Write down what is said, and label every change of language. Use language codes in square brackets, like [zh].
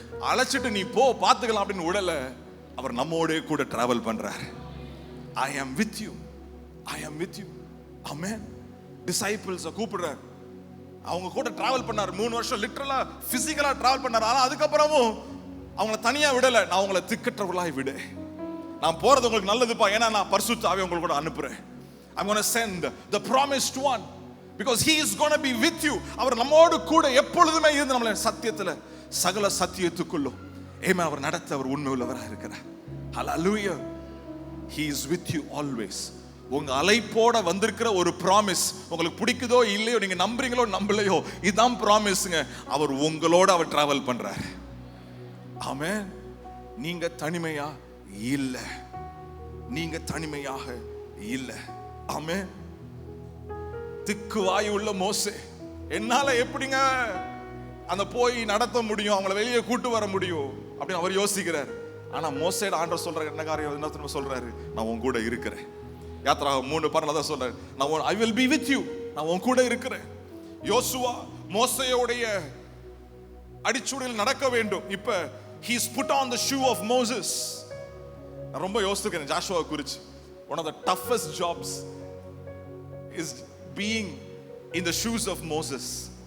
[ta] அழைச்சிட்டு நீ போ பார்த்துக்கலாம் அப்படின்னு விடல, அவர் நம்மோட கூட டிராவல் பண்றாரு. [en] I am with you. I am with you. Amen. [ta] Disciples கூப்பிடுறாரு. அவங்க கூட டிராவல் பண்ணாரு 3 வருஷம், லிட்டரலா பிசிக்கலா டிராவல் பண்ணாரு. ஆனா அதுக்கப்புறமும் அவங்கள தனியா விடல. நான் அவங்கள திக்கற்றவர்களாய் விடு, நான் போறது உங்களுக்கு நல்லதுப்பா, ஏன்னா நான் பரிசுத்த ஆவியை உங்களுக்கு கூட அனுப்புறேன். [en] I'm going to send the promised one because he is going to be with you. [ta] அவர் நம்மோடு கூட எப்பொழுதுமே இருந்து நம்மளை சத்தியத்துல சகல சத்தியத்துக்குள்ளும் ஏமா அவர் நடத்த அவர் உண்மை உள்ளவராக இருக்கிறார். Hallelujah. [en] He is with you always. [ta] உங்க அழைப்போட வந்திருக்கிற ஒரு ப்ராமிஸ், உங்களுக்கு பிடிக்குதோ இல்லையோ, நீங்க நம்புறீங்களோ நம்பலையோ, இதுதான் ப்ராமிஸ்ங்க. அவர் உங்களோட அவர் டிராவல் பண்றாரு. ஆமென். நீங்க தனிமையா இல்ல, நீங்க தனிமையாக இல்ல. ஆமென். திக்கு வாய் உள்ள மோசே என்னால எப்படிங்க அந்த போய் நடத்த முடியும், அவங்கள வெளியே கூட்டு வர முடியும் அப்படின்னு அவர் யோசிக்கிறார். ஆனா மோசேட ஆண்டவர் சொல்றாரு என்ன காரியம், என்ன சொல்றாரு, நான் உன் கூட இருக்கிறேன். யாத்திராகமம் 3:12 தான் சொல்றாரு, நான் [en] I will be with you, [ta] நான் உன் கூட இருக்கிறேன். யோசுவா மோசேயோடைய அடிச்சுவடியில் நடக்க வேண்டும். இப்ப [en] he's put on the shoe of Moses. [ta] நான் ரொம்ப யோசிக்கிறேன் ஜாஷுவா குறிச்சு. [en] One of the toughest jobs is being in the shoes of Moses.